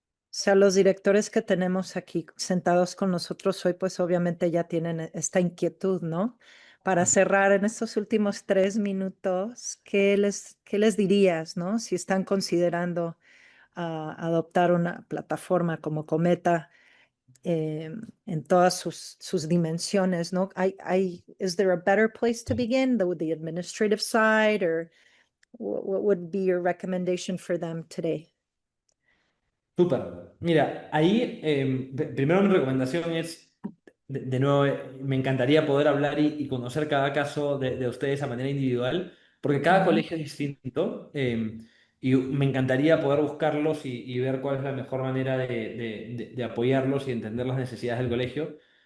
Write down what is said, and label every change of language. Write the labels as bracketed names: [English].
[Spanish] O sea, los directores que tenemos aquí sentados con nosotros hoy, pues obviamente ya tienen esta inquietud, ¿no? Para cerrar en estos últimos 3 minutos, qué les dirías, ¿no? Si están considerando adoptar una plataforma como Cometa en todas sus dimensiones, ¿no? [English] Is there a better place to begin, the administrative side, or what would be your recommendation for them today? [Spanish] Súper. Mira, ahí primero mi recomendación es, de nuevo, me encantaría poder hablar y conocer cada caso de ustedes a manera individual, porque cada Ujú. colegio es distinto y me encantaría poder buscarlos y ver cuál es la mejor manera de apoyarlos y entender las necesidades del colegio.